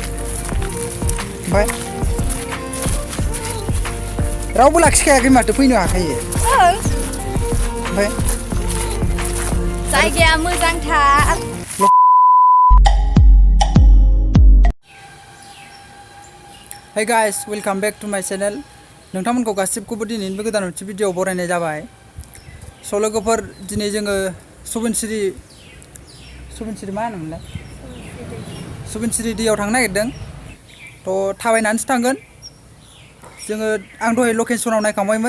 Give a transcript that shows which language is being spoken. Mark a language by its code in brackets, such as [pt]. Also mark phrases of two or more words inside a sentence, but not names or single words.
[brx] ओमफ्राय रावबो लाखिखायाखै माथो फैनो हाखायो ओमफ्राय जायगाया मोजांथार [en] Hey guys, welcome back to my channel. [brx] नोंथांमोनखौ गासिबखौबो दिनैनि गोदान मोनसे भिडिअ बरायनाय जाबाय। स' लोगोफोर दिनै जोङो सुबनसिरि मा होनोमोनलाय? सुबनसिरि दैयाव थांनो नागिरदों। थ' थाबायनानैसो थांगोन। जोङो आं दहाय लकेसनाव नायखांबायमोन।